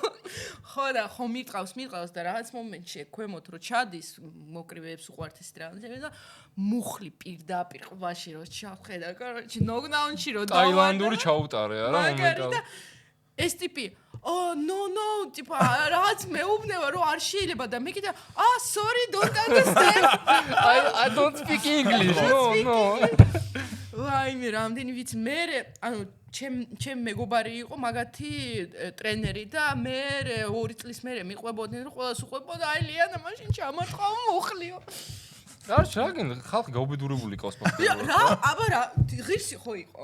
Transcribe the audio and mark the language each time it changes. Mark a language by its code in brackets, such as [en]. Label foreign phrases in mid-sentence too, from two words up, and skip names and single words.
[ka] ხო და ხო მიტყავს და რაღაც მომენტში ქვემოთ რო ჩადის მოკრივეებს უყვართ ეს რაღაცები და მუხლი პირდაპირ ყვაში რო ჩავხედა. კოროჩი ნოკდაუნში რო დავარ. ტაილანდური ჩაუტარე არა მომენტალ. ეს ტიპი no ტიპა რაღაც მეუბნება რომ არ შეიძლება და მე კიდე [en] sorry don't understand I don't speak English. No. [ka] ვაი მე რამდენი ვიცი მე ანუ ჩემ მეგობარი იყო მაგათი ტრენერი და მე 2 წლის მერე მიყვებოდნენ რომ ყველას უყვებოდა აი ლიანა მაშინ ჩამარტყავ მუხლიო. არ შეგენ ხალხი გაუბედურებული ყავს ფაქტობრივად. რა აბა რა ღირსი ხო იყო.